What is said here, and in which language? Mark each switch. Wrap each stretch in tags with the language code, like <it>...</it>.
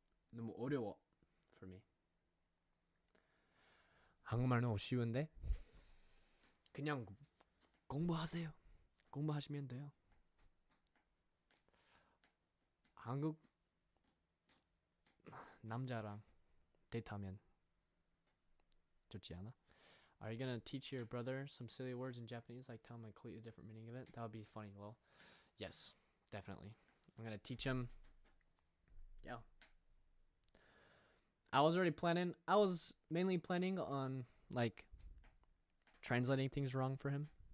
<ko>너무 어려워</ko> <en>for me.</en> <ko>한국말은 쉬운데 그냥 공부하세요. 공부하시면 돼요. 한국 남자랑 데이트하면 좋지 않아?</ko> <en>Are you gonna teach your brother some silly words in Japanese? Like tell him a completely different meaning of it? That would be funny, Lol. Yes, definitely. I'm gonna teach him. Yeah. I was mainly planning on like translating things wrong for him.</en>